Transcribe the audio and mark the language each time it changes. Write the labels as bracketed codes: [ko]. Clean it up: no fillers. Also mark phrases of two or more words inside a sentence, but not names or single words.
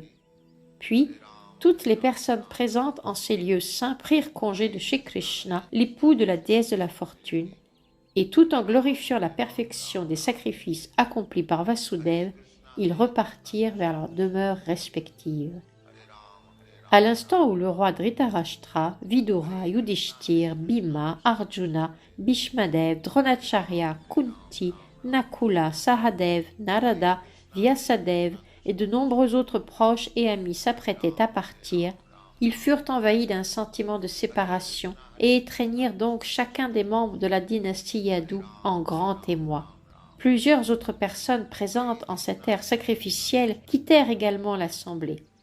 [fr] Puis, toutes les personnes présentes en ces lieux saints prirent congé de Shri Krishna, l'époux de la déesse de la fortune, et tout en glorifiant la perfection des sacrifices accomplis par Vasudev, ils repartirent vers leurs demeures respectives. À l'instant où le roi Dhritarashtra, Vidura, Yudhishthir, Bhima, Arjuna, Bhishmadev, Dronacharya, Kunti, Nakula, Sahadev, Narada, Vyasadev et de nombreux autres proches et amis s'apprêtaient à partir, ils furent envahis d'un sentiment de séparation et étreignirent donc chacun des membres de la dynastie Yadu en grand émoi. Plusieurs autres personnes présentes en cette ère sacrificielle quittèrent également l'assemblée.